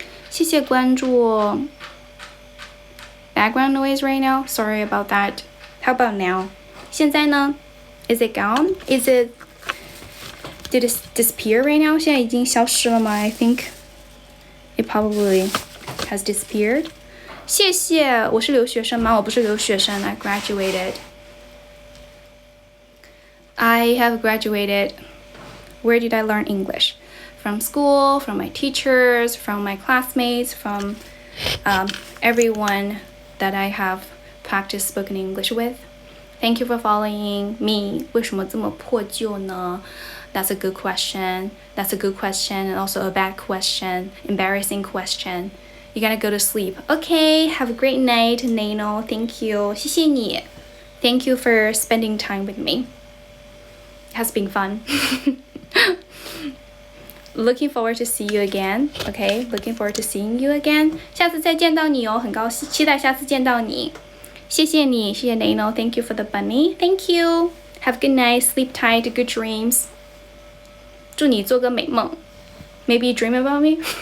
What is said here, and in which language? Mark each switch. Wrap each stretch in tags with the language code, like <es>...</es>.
<zh>谢谢关注。</zh> <en>Background noise right now? Sorry about that. How about now?</en> <zh>现在呢</zh> <en>？Is it gone? Did it disappear right now?</en> <zh>现在已经消失了吗</zh> <en>I think it probably has disappeared.</en> <zh>谢谢，我是留学生吗？我不是留学生</zh> <en>I graduated. I have graduated. Where did I learn English? From school, from my teachers, from my classmates, from everyone that I have practiced spoken English with. Thank you for following me.</en> <zh>为什么这么破旧呢？</zh> <en>That's a good question. That's a good question and also a bad question. Embarrassing question. You gotta go to sleep. Okay, have a great night, Nano. Thank you.</en> <zh>谢谢你.</zh> <en>Thank you for spending time with me. It has been fun. Looking forward to see you again. Okay, looking forward to seeing you again.</en> <zh>下次再见到你哦，很高兴，期待下次见到你。谢谢你，谢谢</zh> <en>Nano. Thank you for the bunny. Thank you. Have a good night. Sleep tight. Good dreams.</en> <zh>祝你做个美梦。</zh> <en>Maybe dream about me.</en>